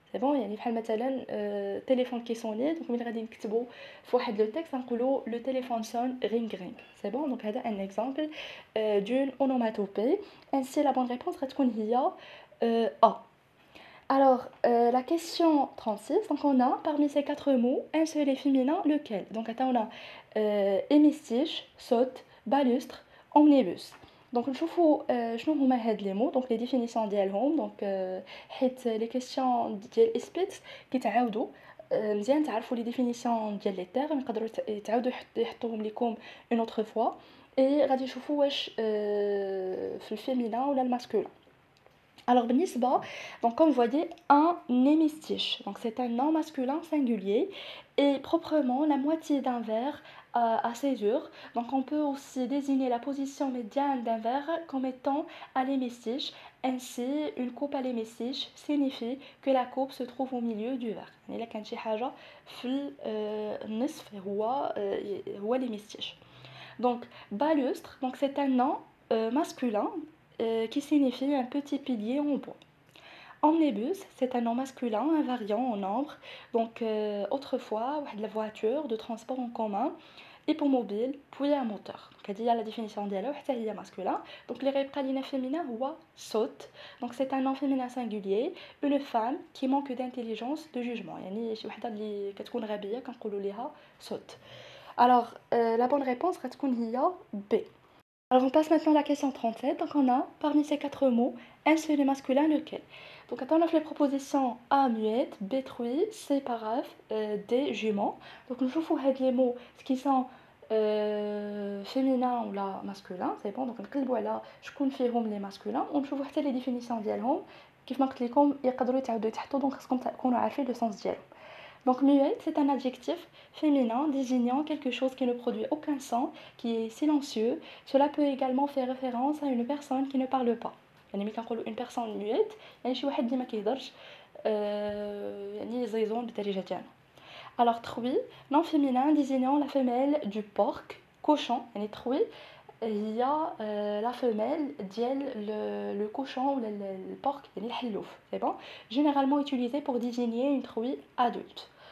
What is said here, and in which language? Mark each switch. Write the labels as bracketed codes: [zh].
[fr] C'est bon, يعني بحال مثلا téléphone qui sonne, donc ملي غادي نكتبوا في واحد le texte نقولوا le téléphone sonne ring ring. C'est bon, donc هذا un exemple d'une onomatopée. Ainsi la bonne réponse غتكون هي A. Alors, la question 36, donc on a parmi ces quatre mots, un seul est féminin, lequel? Donc on a hémistiche, saute, balustre, omnibus. [ar] Donc نشوفوا شنو هما هاد لي مو، دونك لي ديفينيسيون ديالهم. دونك حيت لي كيسيون ديال اسبيت كيتعاودوا مزيان تعرفوا لي ديفينيسيون ديال لي تيرم يقدروا يتعاودوا يحطوهم لكم اون اوتر فوا اي غادي نشوفوا واش في الفيمينا ولا الماسكولين. [fr] Alors, donc comme vous voyez, un hémistiche. Donc c'est un nom masculin singulier et proprement la moitié d'un verre à césure. Donc on peut aussi désigner la position médiane d'un verre comme étant à l'hémistiche. Ainsi, une coupe à l'hémistiche signifie que la coupe se trouve au milieu du verre. [ar] Il y a كان شي حاجة في النصف هو l'hémistiche. [fr] Donc balustre, donc c'est un nom masculin qui signifie un petit pilier en bois. Omnibus, c'est un nom masculin invariant en nombre. Donc autrefois, la voiture de transport en commun hippomobile, puis un moteur. Donc, il y a la définition d'elle, il y a masculin. Donc, les reptiliens féminins, ou saute. Donc, c'est un nom féminin singulier, une femme qui manque d'intelligence, de jugement. [ar] Yani, شي وحدة اللي كتكون غبية كنقولوا ليها saute. [fr] Alors, la bonne réponse reste B. Alors, on passe maintenant à la question 37. Donc, on a, parmi ces quatre mots, un seul est masculin, lequel? Donc, on a fait les propositions A, muette, B, truie, C, paraphe, D, jument. Donc, nous faisons les mots qui sont féminins ou là, masculins, c'est bon. Donc, on a je confirme les masculins. On peut voir les définitions d'elles. [ar] كيف ما قلت لكم يقدروا يتعاودوا يتحطوا دونك خصكم تكونوا عارفين le sens ديالهم. [fr] Donc muette, c'est un adjectif féminin désignant quelque chose qui ne produit aucun son, qui est silencieux. Cela peut également faire référence à une personne qui ne parle pas. [ar] يعني ملي كنقولوا une personne muette يعني شي واحد اللي ما كيهضرش يعني زيزون بالدارجه ديالنا. [fr] Alors truie, nom féminin désignant la femelle du porc, cochon. يعني truie il y a la femelle ديال le cochon ou le porc يعني الحلوف, c'est bon. Généralement utilisé pour désigner une truie adulte.